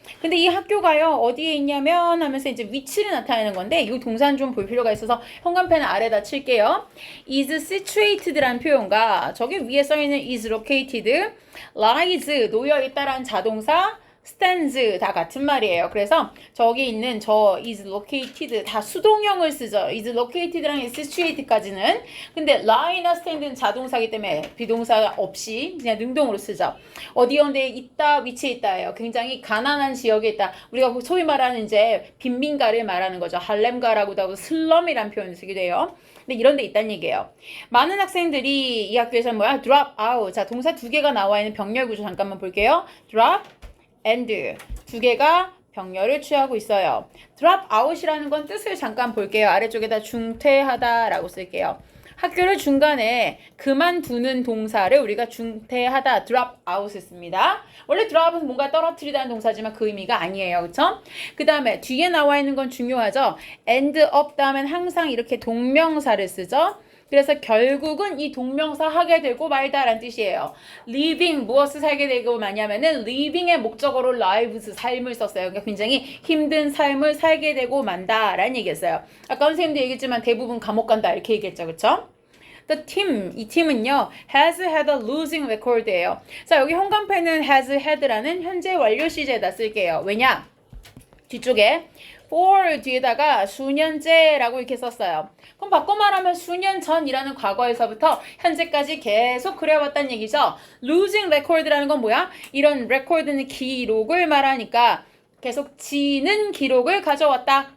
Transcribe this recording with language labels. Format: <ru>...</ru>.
<ko>근데 이 학교가요 어디에 있냐면 하면서 이제 위치를 나타내는 건데 이 동사는 좀 볼 필요가 있어서 현관펜 아래다 칠게요.</ko> <en>is situated</en> <ko>라는 표현과 저기 위에 써있는</ko> <en>is located, lies</en> <ko>놓여있다라는 자동사, stands 다 같은 말이에요. 그래서 저기 있는 저</ko> <en>is located</en> <ko>다 수동형을 쓰죠.</ko> <en>is located랑 is situated</en> <ko>까지는. 근데 lie나 stand는 자동사이기 때문에 비동사 없이 그냥 능동으로 쓰죠. 어디 어디에 있다, 위치에 있다예요. 굉장히 가난한 지역에 있다. 우리가 소위 말하는 이제 빈민가를 말하는 거죠. 할렘가라고도 하고 슬럼이라는 표현을 쓰기도 해요. 근데 이런 데 있다는 얘기예요. 많은 학생들이 이 학교에서 뭐야?</ko> <en>drop out.</en> <ko>자, 동사 두 개가 나와 있는 병렬 구조 잠깐만 볼게요.</ko> <en>drop and</en> <ko>두 개가 병렬을 취하고 있어요.</ko> <en>drop out</en> <ko>이라는 건 뜻을 잠깐 볼게요. 아래쪽에다 중퇴하다라고 쓸게요. 학교를 중간에 그만두는 동사를 우리가 중퇴하다,</ko> <en>drop out</en> <ko>을 씁니다. 원래 drop은 뭔가 떨어뜨리다는 동사지만 그 의미가 아니에요. 그쵸? 그 다음에 뒤에 나와 있는 건 중요하죠.</ko> <en>end up</en> <ko>다음엔 항상 이렇게 동명사를 쓰죠. 그래서 결국은 이 동명사 하게 되고 말다라는 뜻이에요. living 무엇을 살게 되고 마냐면은 living의 목적어로 lives 삶을 썼어요. 그러니까 굉장히 힘든 삶을 살게 되고 만다라는 얘기였어요. 아까 선생님도 얘기했지만 대부분 감옥 간다 이렇게 얘기했죠. 그쵸?</ko> <en>The team,</en> <ko>이 팀은요</ko> <en>has had a losing record예요.</en> <ko>자, 여기 현관펜은 has had라는 현재 완료 시제에다 쓸게요. 왜냐? 뒤쪽에 for 뒤에다가 수년째라고 이렇게 썼어요. 그럼 바꿔 말하면 수년 전이라는 과거에서부터 현재까지 계속 그래왔다는 얘기죠. losing record라는 건 뭐야? 이런 record는 기록을 말하니까 계속 지는 기록을 가져왔다.</ko>